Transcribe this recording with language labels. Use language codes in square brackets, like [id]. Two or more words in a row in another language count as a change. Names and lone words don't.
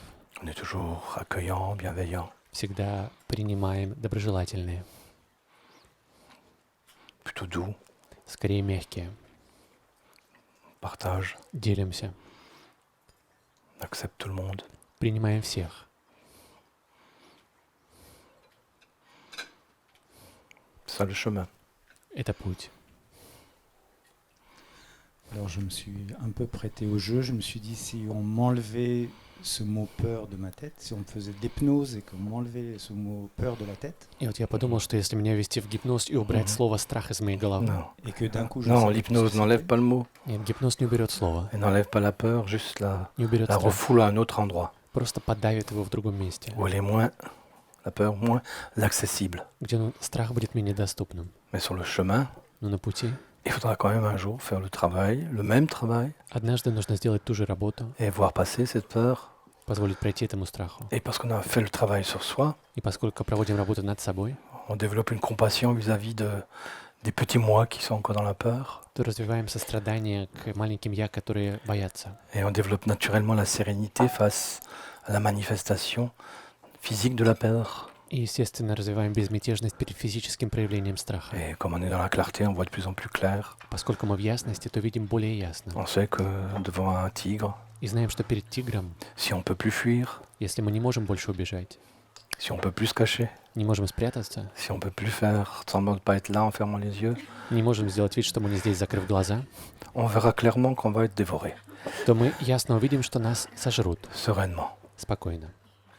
[fr] On est toujours accueillant, bienveillant, [ru] всегда принимаем доброжелательные, [fr] plutôt doux, [ru] скорее мягкие, [fr] partage, [ru] делимся, [fr] on accepte tout le monde. [ru] принимаем всех. [fr] C'est ça le chemin. [ru] Это путь. [fr] Alors je me suis un peu prêté au jeu, je me suis dit si on m'enlevait ce mot peur de ma tête, si on me faisait de l'hypnose et qu'on m'enlevait ce mot peur de la tête, [ru] И вот я подумал, что если меня ввести в гипноз и убрать слово «страх» из моей головы... [fr] Non, et que d'un coup je non, savais l'hypnose plus ce que n'enlève c'était. pas le mot, [ru] Нет, гипноз не уберет слово, [fr] elle n'enlève pas la peur, juste [ru] не уберет [fr] la [ru] страх, [fr] refoule à un autre endroit, [ru] просто подавит его в другом месте, [fr] où elle est moins, la peur moins l'accessible. [ru] где страх будет менее доступным. [fr] Mais sur le chemin, [ru] Но на пути [fr] il faudra quand même un jour faire le travail, le même travail, [ru] однажды нужно сделать ту же работу, [fr] et voir passer cette peur. [ru] позволить пройти этому страху. [fr] Et parce qu'on a fait le travail sur soi, [ru] И поскольку проводим работу над собой, [fr] on développe une compassion vis-à-vis des petits moi qui sont encore dans la peur. [ru] то развиваем сострадание к маленьким «я», которые боятся. [fr] Et on développe naturellement la sérénité face à la manifestation physique de la peur. [ru] И, естественно, развиваем безмятежность перед физическим проявлением страха. [fr] Et comme on est dans la clarté, on voit de plus en plus clair. [ru] Поскольку мы в ясности, то видим более ясно. [fr] On sait que devant un tigre, [ru] И знаем, что перед тигром, [fr] si on peut plus fuir, [ru] если мы не можем больше убежать, [fr] si on peut plus se cacher, [ru] не можем спрятаться, [fr] si on peut plus faire semblant de ne pas être là en fermant les yeux, [ru] не можем сделать вид, что мы не здесь, закрыв глаза, [fr] on verra clairement qu'on va être dévoré, [ru] то мы ясно увидим, что нас сожрут [fr] sereinement. [ru] спокойно.